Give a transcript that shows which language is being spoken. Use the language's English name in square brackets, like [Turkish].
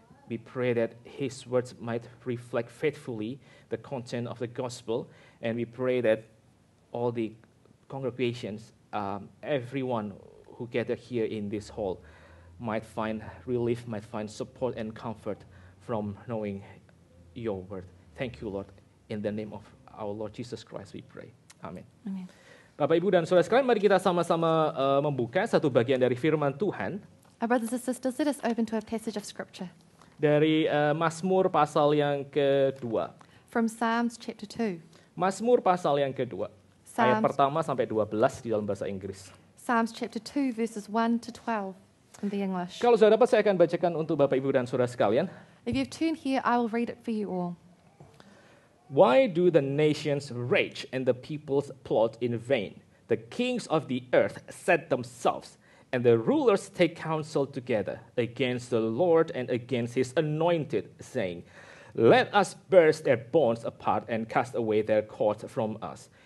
[English] We pray that his words might reflect faithfully the content of the gospel, and we pray that all the congregations, everyone who gather here in this hall, might find relief, might find support and comfort from knowing your word. Thank you, Lord. In the name of our Lord Jesus Christ we pray. [Indonesian] Amin. [English] Amen. [Indonesian] Bapak, Ibu, dan saudara sekalian, mari kita sama-sama membuka satu bagian dari firman Tuhan [English] Our brothers and sisters, let us open to a passage of scripture [Indonesian] dari Mazmur pasal yang kedua. [English] from Psalms chapter 2. [Indonesian] Mazmur pasal yang kedua. Ayat [English] Psalms, [Indonesian] pertama sampai 12 di dalam bahasa Inggris. [English] Psalms chapter 2, verses 1 to 12 in the English. [Indonesian] Kalau sudah dapat, saya akan bacakan untuk Bapak, Ibu, dan saudara sekalian. [English] If you've turned here, I will read it for you all. Why do the nations rage and the peoples plot in vain? The kings of the earth set themselves, and the rulers take counsel together against the Lord and against his anointed, saying, Let us burst their bonds apart and cast away their cords from us.